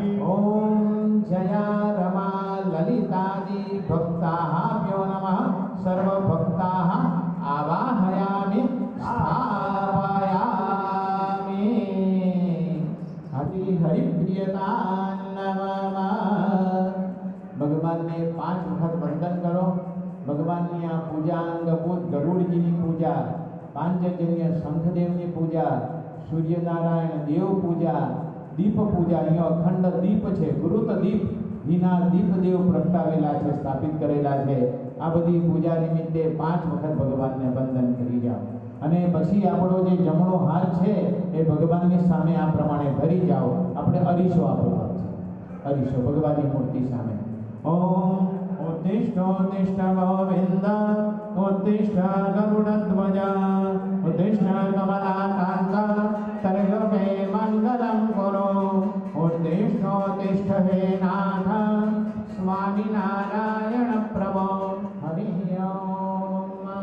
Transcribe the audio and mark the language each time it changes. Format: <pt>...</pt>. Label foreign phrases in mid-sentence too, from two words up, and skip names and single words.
<sa>ओम जया रमा ललितादि भक्ताभ्यो नमः। सर्वभक्ताः आवाहयामि स्थापयामि। हरि हरि प्रियतान नमः।</sa> <gu>ભગવાનને 5 વખત વંદન કરો। ભગવાનની આ પૂજા અંગભૂત ગરુડજીની પૂજા, પાંચજન્ય શંખદેવની પૂજા, સૂર્યનારાયણ દેવ પૂજા, દીપ પૂજા. અહીંયા અખંડ દીપ છે, ગુરુત દીપ વિના દીપદેવ પ્રગટાવેલા છે, સ્થાપિત કરેલા છે. આ બધી પૂજા નિમિત્તે 5 વખત ભગવાનને વંદન કરી જાઓ અને પછી આપણો જે જમણો હાથ છે એ ભગવાનની સામે આ પ્રમાણે ધરી જાઓ. આપણે અરીસો આપણો હાથ છે, અરીસો ભગવાનની મૂર્તિ સામે.</gu> <sa>ઓમ उत्तिष्ठ उत्तिष्ठ गोविन्द उत्तिष्ठ गरुडध्वज उत्तिष्ठ कमलाकान्त त्रैलोके मङ्गलं कुरु उत्तिष्ठ उत्तिष्ठ हे नाथ स्वामिनारायण प्रभो हरि ओम</sa>